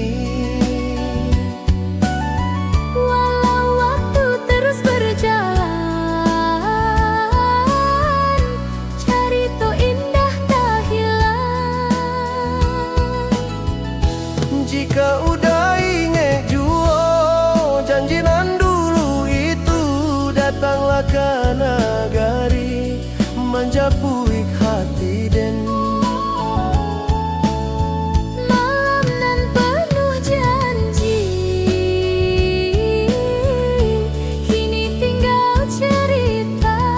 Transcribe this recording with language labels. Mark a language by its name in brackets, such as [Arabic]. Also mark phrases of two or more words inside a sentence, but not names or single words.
[Indonesian] Walau waktu terus berjalan, cerita indah tak hilang. Jika udah ingat jua janji nan dulu itu, datanglah ke nagari [Minangkabau] menjapuik hati Den. [Indonesian] Malam nan penuh janji, kini tinggal cerita.